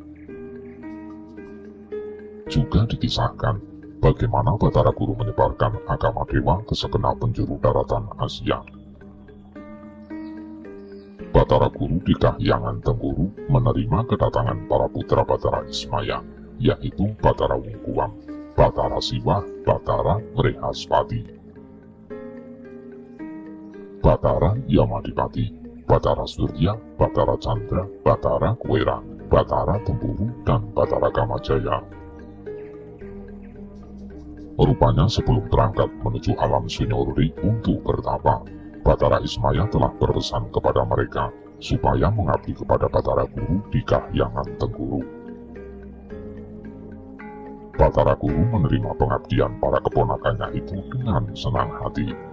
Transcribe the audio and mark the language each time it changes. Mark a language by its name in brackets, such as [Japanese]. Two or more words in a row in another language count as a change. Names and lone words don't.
[Indonesian] Juga dikisahkan bagaimana Batara Guru menyebarkan agama dewa ke segenap penjuru daratan Asia. Batara Guru di Kahyangan Tengguru menerima kedatangan para putra Batara Ismaya, yaitu Batara Wungkuam, Batara Siwah, Batara Mrehaspati, Batara Yamadipati, Batara Surya, Batara Chandra, Batara Kuwera, Batara Tempuru, dan Batara Kamajaya. Rupanya sebelum berangkat menuju alam Sunyoruri untuk bertapa, Batara Ismaya telah berpesan kepada mereka supaya mengabdi kepada Batara Guru di Kahyangan Tengguru. Batara Guru menerima pengabdian para keponakannya itu dengan senang hati.